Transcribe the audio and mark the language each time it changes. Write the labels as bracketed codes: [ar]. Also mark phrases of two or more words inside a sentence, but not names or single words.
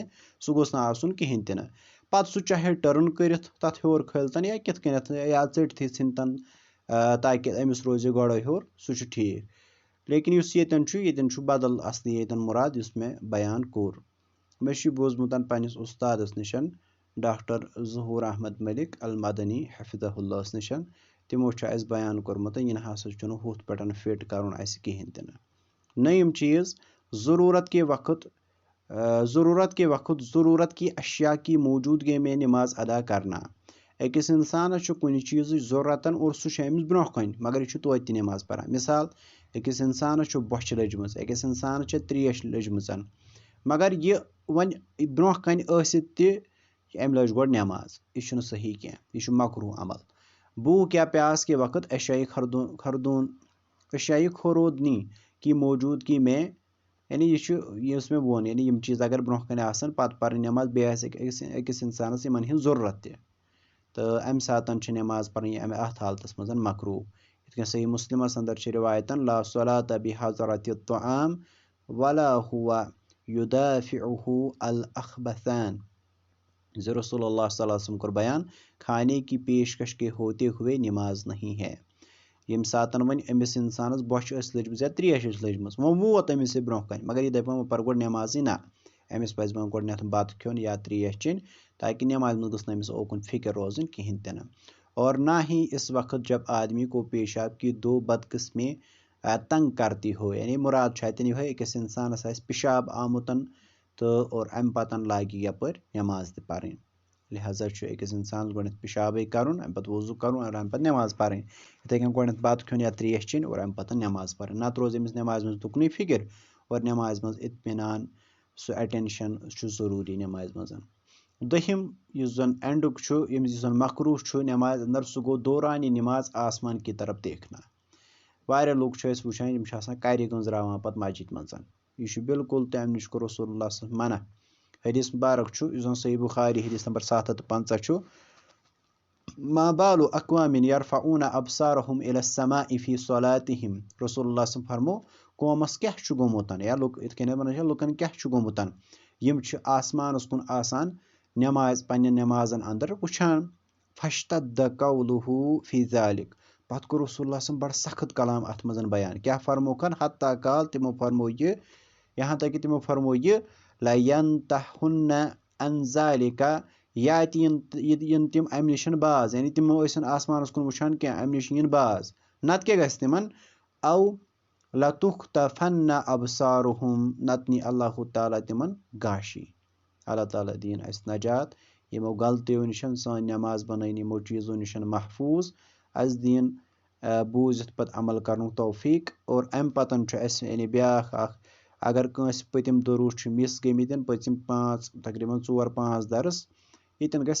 [ks] سُہ گوٚژھ نہٕ آسُن کِہینۍ تہِ نہٕ پَتہٕ سُہ چاہے ٹٔرٕن کٔرِتھ تَتھ ہیوٚر کھٲلتن یا کِتھ کٔنٮ۪تھ یا ژٔٹتھٕے ژھٕنتن تاکہِ أمِس روزِ گۄڈٕ ہیوٚر سُہ چھُ ٹھیٖک لیکِن یُس ییٚتٮ۪ن چھُ بدل اَصلی ییٚتٮ۪ن مُراد یُس مےٚ بیان کوٚر مےٚ چھُ بوٗزمُت پنٛنِس اُستادَس نِش ڈاکٹر ظہوٗر احمد مٔلِک المدنی حفظہ اللہَس نِش تِمو چھُ اَسہِ بیان کوٚرمُت یہِ نہ ہسا چھُنہٕ ہُتھ پٲٹھۍ فِٹ کَرُن اَسہِ کِہینۍ تہِ نہٕ نٔیِم چیٖز ضروٗرت [ur] کی اشیا کی موجوٗدگی میں نماز ادا کرنا [ks] أکِس اِنسانَس چھُ کُنہِ چیٖزٕچ ضروٗرتن اور سُہ چھُ أمِس برونٛہہ کَنہِ مگر یہِ چھُ توتہِ تہِ نٮ۪ماز پَران مِثال أکِس اِنسانَس چھُ بۄچھِ لٔجمٕژ أکِس اِنسانَس چھِ ترٛیش لٔجمٕژ مگر یہِ وۄنۍ برونٛہہ کَنہِ ٲسِتھ تہِ أمۍ لٔج گۄڈٕ نٮ۪ماز یہِ چھُنہٕ صحیح کینٛہہ یہِ چھُ مکروٗہ عمل [ur] بھوٗک یا پیاس کے وقت اشیائی خورودنی کی موجوٗدگی میں [ks] یعنی یہِ چھُ یُس مےٚ ووٚن یعنی یِم چیٖز اگر برونٛہہ کَنہِ آسان پَتہٕ پَرٕنۍ نٮ۪ماز بیٚیہِ آسہِ أکِس اِنسانَس یِمن ہِنٛز ضروٗرت تہِ تہٕ اَمہِ ساتہٕ چھِ نٮ۪ماز پَرٕنۍ اَتھ حالتَس منٛز مکروٗہ یِتھ کٔنۍ صحیح مُسلِمَس اَندر چھِ رِوایتن [ar] لا صلاۃ بحضرۃ الطعام ولا هو يدافعه الاخبثان [ks] زِ رسول اللہ [ar] صلی اللہ علیہ وسلم [ks] کوٚر بیان [ur] کھانے کی پیشکش کے ہوتے ہوئے نماز نہیں ہے [ks] ییٚمہِ ساتہٕ وۄنۍ أمِس اِنسانَس بۄچھِ ٲس لٔجمٕژ یا ترٛیش ٲس لٔجمٕژ وۄنۍ ووت أمِس یہِ برونٛہہ کَنہِ مگر یہِ دَپہِ وۄنۍ پَرٕ گۄڈٕ نٮ۪مازٕے نہ أمِس پَزِ وۄنۍ گۄڈٕنٮ۪تھ بَتہٕ کھیوٚن یا ترٛیش چیٚنۍ تاکہِ نٮ۪مازِ منٛز گٔژھ نہٕ أمِس اوکُن فِکر روزٕنۍ کِہینۍ تہِ نہٕ اور نہ [ur] ہی اس وقت جب آدمی کو پیشاب کی دو بدقسمی تنگ کرتی ہو [ks] یعنی مُراد چھُ اَتٮ۪ن یِہوے أکِس اِنسانَس آسہِ پِشاب آمُت تہٕ اور اَمہِ پَتہٕ لاگہِ یَپٲرۍ نٮ۪ماز تہِ پَرٕنۍ لہٰذا چھُ أکِس اِنسانَس گۄڈٕنٮ۪تھ پِشابٕے کَرُن اَمہِ پَتہٕ وضوٗ کَرُن اور اَمہِ پَتہٕ نٮ۪ماز پَرٕنۍ یِتھَے کٔنۍ گۄڈٕنٮ۪تھ بَتہٕ کھیوٚن یا ترٛیش چیٚنۍ اور اَمہِ پَتہٕ نٮ۪ماز پَرٕنۍ نَتہٕ روزِ أمِس نٮ۪مازِ منٛز تُکنُے فِکِر اور نٮ۪مازِ منٛز اطمینان سُہ اٮ۪ٹٮ۪نشَن چھُ ضروٗری نٮ۪مازِ منٛز دوٚیِم یُس زَن اٮ۪نڈُک چھُ یُس زَن مکروٗہ چھُ نٮ۪مازِ اَندر سُہ گوٚو [ur] دورانِ نِماز آسمان کی طرف دیکھنا [ks] واریاہ لُکھ چھِ أسۍ وٕچھان یِم چھِ آسان کَرِ گٔنٛزراوان پَتہٕ مسجِد منٛز یہِ چھُ بِلکُل تہِ اَمہِ نِش کوٚر رسول اللہ [ar] صلی اللہ علیہ وسلم [ks] منع حدیٖث مُبارک چھُ یُس زَن صحیح بُخاری حدیٖث نمبر 750 چھُ [ar] ما بالُ اقوامٍ یرفعوٗنَ ابصارهم الى السماء فی صلاتِہِم [ks] رسول اللہ صلی فرمو قومَس کیاہ چھُ گوٚمُت یا یِتھ کٔنۍ وَنان چھِ لُکَن کیاہ چھُ گوٚمُت یِم چھِ آسمانَس کُن آسان نٮ۪ماز پنٛنٮ۪ن نٮ۪مازن اَندر وٕچھان [ar] فشتد قولُہُ فی ذالِک [ks] پَتہٕ کوٚر رسول اللہ صلی بڑٕ سخت کلام اَتھ منٛز بیان کیاہ فرموکھن [ar] حتیٰ کال [ks] تِمو فرمو یہِ [ur] یہاں تک کہ [ks] تِمو فرمو یہِ [ar] لینتہُنَ عن ذالِکَ [ks] یاتہِ یِن تِم اَمہِ نِش باز یعنی تِمو ٲسِن آسمانَس کُن وٕچھان کینٛہہ اَمہِ نِش یِن باز نتہٕ کیاہ گژھِ تِمن او [ar] لتُختفن ابصارُہُم [ks] نتہٕ نی اللہ تعالیٰ تِمن گاشی اللہ تعالیٰ دِیِن اَسہِ نجات یِمو غلطیو نِش سٲنۍ نٮ۪ماز بنٲیِن یِمو چیٖزو نِش محفوٗظ اَسہِ دِیِن بوٗزِتھ پتہٕ عمل کرنُک توفیٖق اور اَمہِ پتہٕ چھُ اَسہِ یعنی بیٛاکھ اکھ اگر کٲنٛسہِ پٔتِم دروٗس چھِ مِس گٔمٕتۍ پٔتِم تقریٖباً 4-5 درس ییٚتٮ۪ن گژھِ